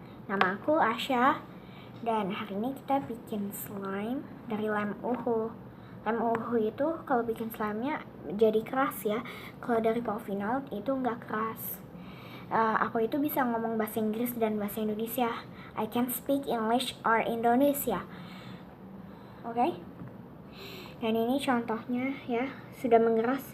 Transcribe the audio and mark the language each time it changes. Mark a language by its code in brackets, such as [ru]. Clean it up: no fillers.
[id] Nama aku Asya dan hari ini kita bikin slime dari lem UHU. Lem UHU itu kalau bikin slime-nya jadi keras ya. Kalau dari Povinol itu nggak keras. Aku itu bisa ngomong bahasa Inggris dan bahasa Indonesia. [en] I can speak English or Indonesia. [id] Oke? Dan ini contohnya ya, sudah mengeras.